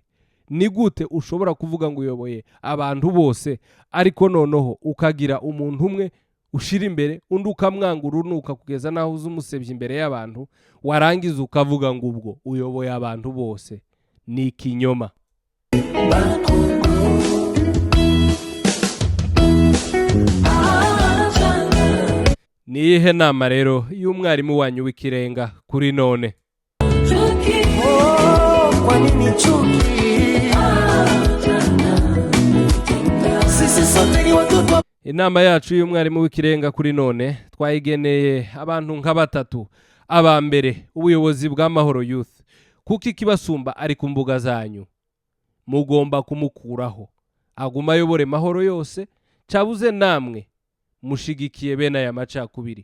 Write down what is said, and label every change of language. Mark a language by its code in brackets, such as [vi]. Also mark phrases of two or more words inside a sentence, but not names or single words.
[rw] Ni gute ushobora kuvuga ngo uyoboye abantu bose ariko noneho ukagira umuntu umwe ushira imbere undi ukamwanga urunuka kugeza naho uzumusebye imbere y'abantu, warangiza ukavuga ngo ubwo uyoboye abantu bose? Ni ikinyoma. Niyihe nama rero y'umwarimu wanyu w'ikirenga kuri none? [sw] kwa nini chuki? Sisi sote ni watoto. [rw] Inama yacu y'umwarimu w'ikirenga kuri none twayigeneye abantu nka batatu. Aba mbere, ubuyobozi bw'amahoro youth, kuko Kibasumba ari ku mbuga zanyu, mugomba kumukuraho aguma ayobore mahoro yose, cyabuze namwe mushigikiye bene aya macakubiri.